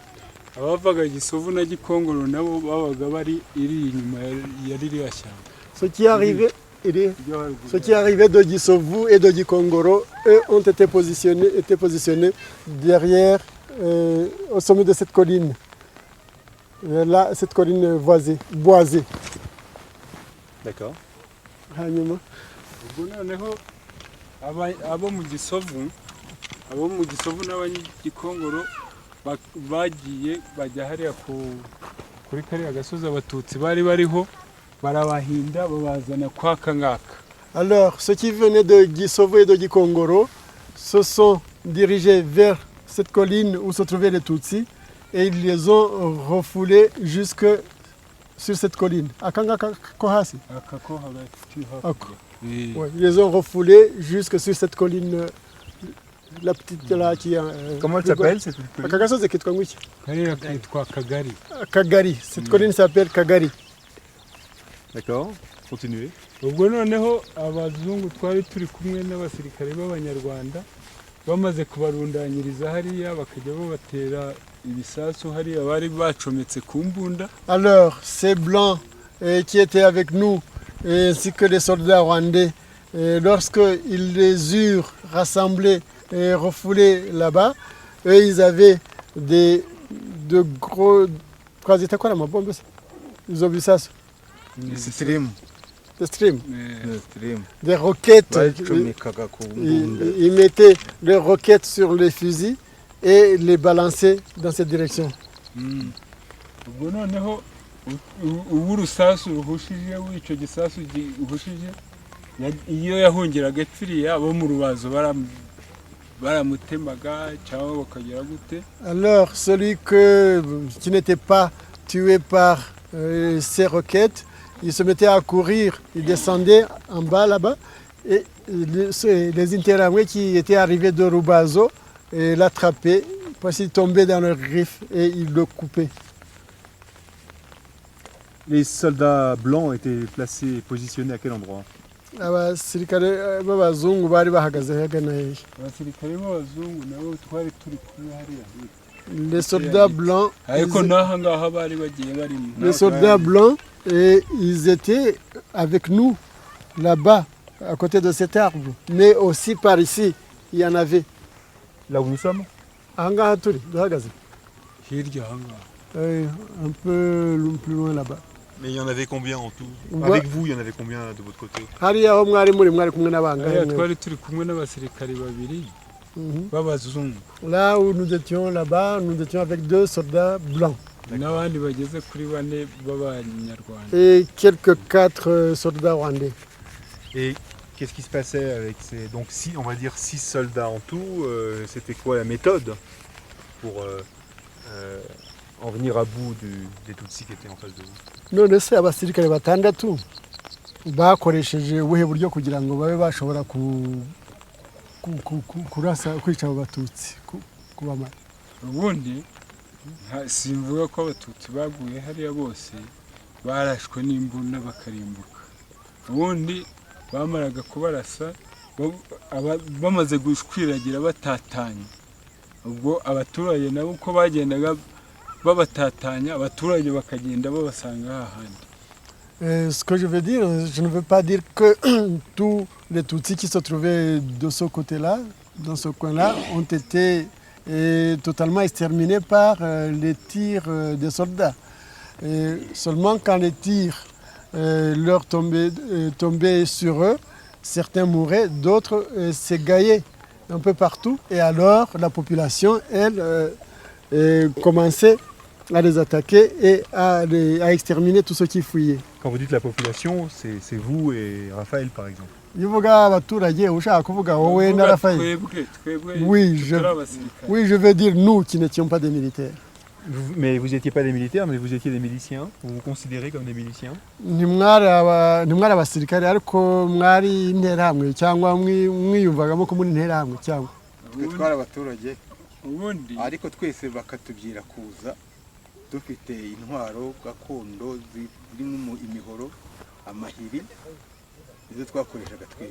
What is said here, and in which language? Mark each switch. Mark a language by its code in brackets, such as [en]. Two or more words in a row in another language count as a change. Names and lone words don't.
[fr] Ceux qui arrivaient de Gisovu et de Gikongoro, eux, ont été positionnés derrière, au sommet de cette colline. Là, cette colline boisée. D'accord. [rw] bagiye bajya hariya kuri kariya gasozi abatutsi bari bariho barabahinda babazana kwa kangaka. [fr] Alors, ceux qui venaient de Gisovu et de Gikongoro se sont dirigés vers cette colline où se trouvaient les Tutsis et ils les ont refoulés jusque sur cette colline. Ils les ont refoulés jusque sur cette colline. La petite là qui a. Comment elle s'appelle cette colline? Kagari. Cette colline s'appelle Kagari. D'accord. Continuez. [rw] Ubwo noneho abazungu twari turi kumwe n'abasirikare b'Abanyarwanda bamaze kubarundanyiriza hariya bakajya babatera ibisasu hariya bari bacometse ku mbunda. [fr] Alors ces blancs qui étaient avec nous ainsi que les soldats rwandais lorsqu'ils les eurent rassemblés et refoulés là-bas, eux ils avaient de gros. Ils ont vu ça. Stream. des streams, Stream. des roquettes. [rw] Bacomekaga ku mbunda. [fr] Ils mettaient les roquettes sur les fusils et les balançaient dans cette direction. [rw] ubwo noneho ubu urusasu ruhushije w'icyo gisasu gihushije iyo yahungiraga epfiriya abo mu rubazo baramutemaga cyangwa bakagera gute. [fr] Alors, celui qui n'était pas tué par ces roquettes, il se mettait à courir, il descendait en bas là-bas, et les Interamwe qui étaient arrivés de Rubazo l'attrapaient, parce qu'il tombait dans leurs griffes et ils le coupaient. Les soldats blancs étaient placés, positionnés à quel endroit? [rw] Abasirikare b'abazungu bari bahagaze hagana hehe. abasirikare b'abazungu nabo twari turi kumwe hariya [fr] Les soldats blancs, [rw] ariko n'aha ngaha bari bagiye barimo. [fr] les soldats blancs, et ils étaient avec nous là-bas, à côté de cet arbre. Mais aussi par ici, il y en avait. Là où nous sommes? [rw] Aha ngaha turi duhagaze. hirya aha ngaha [fr] Un peu plus loin là-bas. Mais il y en avait combien en tout? Ouais. Avec vous, il y en avait combien de votre côté? [rw] Hariya aho mwari kumwe n'abangahe hariya mwe? twari turi kumwe n'abasirikare babiri Mhm. b'abazungu [fr] Là où nous étions là-bas, nous étions avec 2 soldats blancs [rw] n'abandi bageze kuri bane b'abanyarwanda. [fr] et quelques 4 soldats rwandais. Et qu'est-ce qui se passait avec ces... Donc on va dire 6 soldats en tout, c'était quoi la méthode pour en venir à bout des Tutsis qui étaient en face de vous? [rw] None se abasirikare batandatu bakoresheje ubuhe buryo kugira ngo babe bashobora kurasa kwica abo batutsi kubamara? ubundi simvuga ko abatutsi baguye hariya bose barashwe n'imbunda bakarimbuka. ubundi bamaraga kubarasa bamaze gushwiragira batatanye, ubwo abaturage nabo uko bagendaga babatatanya abaturage bakagenda babasanga hahandi. [fr] Ce que je veux dire, je ne veux pas dire que tous les Tutsis qui se trouvaient de ce côté-là, dans ce coin-là, ont été totalement exterminés par les tirs des soldats. Seulement quand les tirs leur tombaient sur eux, certains mouraient, d'autres s'égaillaient un peu partout. Et alors la population, elle, commençait à les attaquer et à exterminer tous ceux qui fuyaient. Quand vous dites la population, c'est vous et Raphaël par exemple. [rw] Iyo uvuga abaturage ushaka kuvuga wowe na Raphaël. [fr] Oui, je veux dire nous qui n'étions pas des militaires. Mais vous n'étiez pas des militaires, mais vous étiez des miliciens. Vous vous considérez comme des miliciens? [rw] Ntimwari abasirikare ariko mwari interahamwe cyangwa mwiyumvagamo ko muri interahamwe cyangwa? Twe twari abaturage ubundi ariko twese bakatubwira kuza dufite intwaro gakondo zirimo imihoro amahiri izo twakoreshaga twese.